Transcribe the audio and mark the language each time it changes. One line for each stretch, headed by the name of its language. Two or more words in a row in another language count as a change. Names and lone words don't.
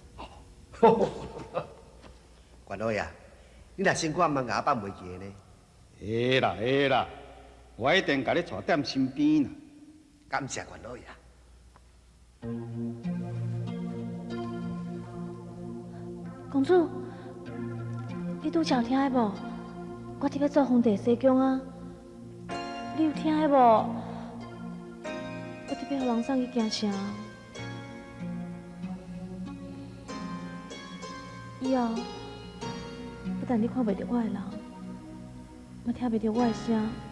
Min Nan Chinese: 管老爷，你若辛苦慢牙放袂记呢？会啦会啦，我一定甲你带踮身边啦。感谢管老爷。公主，你拄才有听的无？我伫要做皇帝西宫啊！你有听的无？我伫要互人送去京城。以后，不但你看袂到我的人，嘛听袂到我的声。